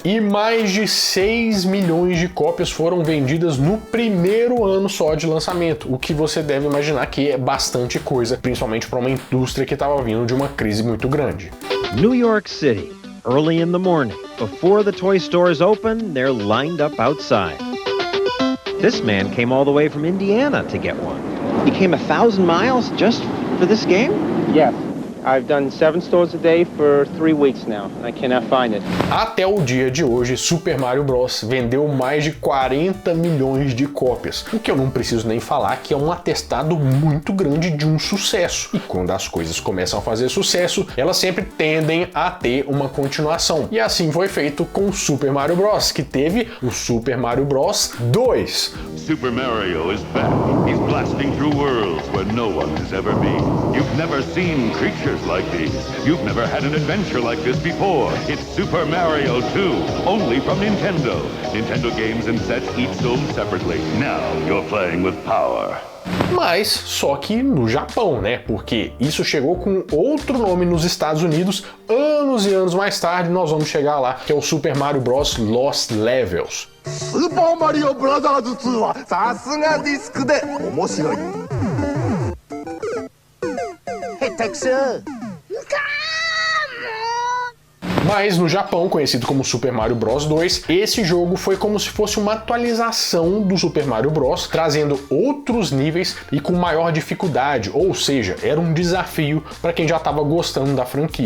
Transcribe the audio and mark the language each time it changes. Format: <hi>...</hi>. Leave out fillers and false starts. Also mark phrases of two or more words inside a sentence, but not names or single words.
<pt>E mais de 6 milhões de cópias foram vendidas no primeiro ano só de lançamento, o que você deve imaginar que é bastante coisa, principalmente para uma indústria que estava vindo de uma crise muito grande.</pt> <en>New York City, early in the morning. Before the toy stores open, they're lined up outside. This man came all the way from Indiana to get one. He came 1,000 miles just for this game? Yes. I've done 7 stores a day for 3 weeks now. I cannot find it.</en> <pt>Até o dia de hoje, Super Mario Bros. Vendeu mais de 40 milhões de cópias, o que eu não preciso nem falar que é um atestado muito grande de um sucesso. E quando as coisas começam a fazer sucesso, elas sempre tendem a ter uma continuação. E assim foi feito com Super Mario Bros., que teve o Super Mario Bros. 2.</pt> <en>Super Mario is back. He's blasting through worlds where no one has ever been. You've never seen creatures like these. You've never had an adventure like this before. It's Super Mario 2, only from Nintendo. Nintendo games and sets each sold separately. Now you're playing with power.</en> <pt>Mas só que no Japão, né? Porque isso chegou com outro nome nos Estados Unidos, anos e anos mais tarde nós vamos chegar lá, que é o Super Mario Bros. Lost Levels.</pt> <ja>Super Mario Bros. 2 はさすがディスクで面白い。下手くそ。</ja> <pt>Mas no Japão, conhecido como Super Mario Bros. 2, esse jogo foi como se fosse uma atualização do Super Mario Bros., trazendo outros níveis e com maior dificuldade, ou seja, era um desafio para quem já estava gostando da franquia.</pt>